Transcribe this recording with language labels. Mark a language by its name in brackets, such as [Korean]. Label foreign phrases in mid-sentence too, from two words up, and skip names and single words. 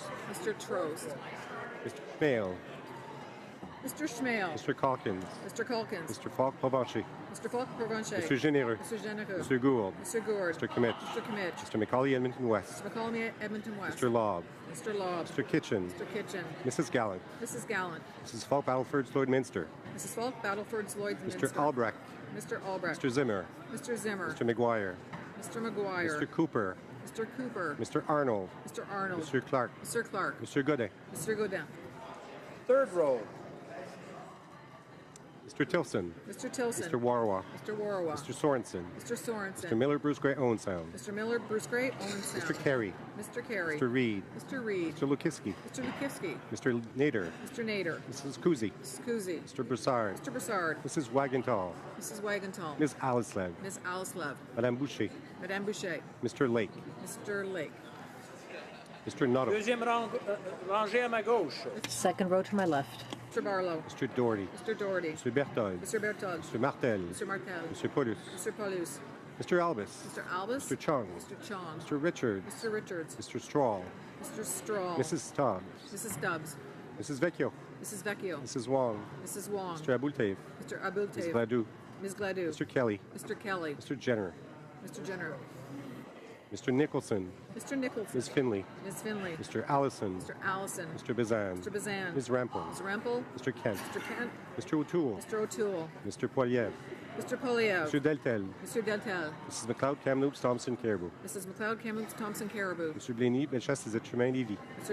[English] Mr. Trost. Mr. Schmale. Mr. Schmale. Mr. Calkins. Mr. Calkins. Mr. Falk Provencher. Mr. Falk Provencher. Mr. Généreux. Mr. Généreux. Mr. Gould. Mr. Gourd. Mr. Kimmich. Mr. Kimmich. Mr. McCauley, Edmonton West. Mr. McCallum, Edmonton West. Mr. Lobb. Mr. Lobb. Mr. Kitchen. Mr. Kitchen. Mrs. Gallant. Mrs. Gallant. Mrs. Falk, Battleford, Lloydminster. Mrs. Falk, Battleford, Lloydminster. Mr. Albrecht. Mr. Albrecht. Mr. Zimmer. Mr. Zimmer. Mr. McGuire. Mr. McGuire. Mr. Cooper. Mr. Cooper. Mr. Arnold. Mr. Arnold. Mr. Clark. Mr. Clark. Mr. Godet. Mr. Godin. Third row. Mr. Tilson. Mr. Tilson. Mr. Warwa. Mr. Warwa. Mr. Sorensen. Mr. Sorensen. Mr. Miller, Bruce Gray, Owen Sound. Mr. Miller, Bruce Gray, Owen Sound. Mr. Carey. Mr. Carey. Mr. Reed. Mr. Reed. Mr. Lukiski. Mr. Lukivsky. Mr. Nader. Mr. Nader. Mrs. Kuzi. Mrs. Kuzi. Mr. Broussard. Mr. Broussard. Mrs. Wagenthal. Mrs. Wagenthal. Ms. Aliceland. Ms. Alice Love. Madame Boucher. Madame Boucher. Mr. Lake. Mr. Lake. Mr. Nuttall. [French] Deuxième rangée à ma gauche. [English] Second row to my left. Mr. Barlow. Mr. Doherty. Mr. Doherty. Mr. Berthold. Mr. Berthold. Mr. Martel. Mr. Martel. Mr. Paulus. Mr. Paulus. Mr. Albus. Mr. Albus. Mr. Chung. Mr. Chong. Mr. Richards. Mr. Richards. Mr. Strahl. Mr. Strahl. Mrs. Stubbs. Mrs. Stubbs. Mrs. Vecchio. Mrs. Vecchio. Mrs. Wong. Mrs. Wong. Mr. Abultev. Mr. Ms. Abultev. Gladue. Ms. Gladue. Mr. Kelly. Mr. Kelly. Mr. Jenner. Mr. Jenner. Mr. Nicholson. Mr. Nicholson. Ms. Finley. Ms. Finley. Mr. Allison. Mr. Allison. Mr. Bazan. Mr. Bazan. Ms. Rampel. Ms. Rempel. Mr. Kent. Mr. Kent. Mr. O'Toole. Mr. O'Toole. Mr. Poiliev. Mr. Poliev. Mr. Deltel. Mr. Deltel. Mrs. McLeod, Kamloops, Thompson, Caribou. Mrs. McLeod, Kamloops, Thompson, Caribou. Mr. Blaney, Bellechasse, Les Êtres-Humains, Lévis. Mr.